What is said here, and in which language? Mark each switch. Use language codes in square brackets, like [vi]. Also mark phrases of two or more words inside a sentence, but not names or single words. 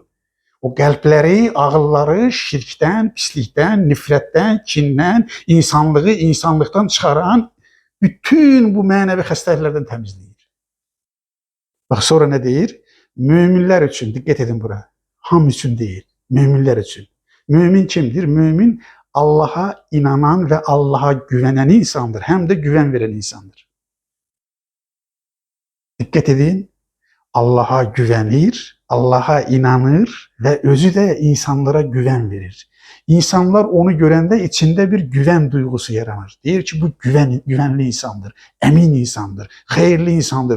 [az] O qəlbləri, ağılları şirkdən, pislikdən, nifrətdən, kindən, insanlığı insanlıqdan çıxaran bütün bu mənəvi xəstəliklərdən təmizləyir. Bax, sonra nə deyir? Möminlər üçün, diqqət edin bura, hamı üçün deyil, möminlər üçün. Mömin kimdir? Mömin Allaha inanan və Allaha güvənən insandır, həm də güvən verən insandır. [tr] Dikkat edin. Allah'a güvenir, Allah'a inanır ve özü de insanlara güven verir. [az] İnsanlar onu görende içinde bir güven duygusu yaranır. Deyir ki bu güvenli insandır, emin insandır, hayırlı insandır.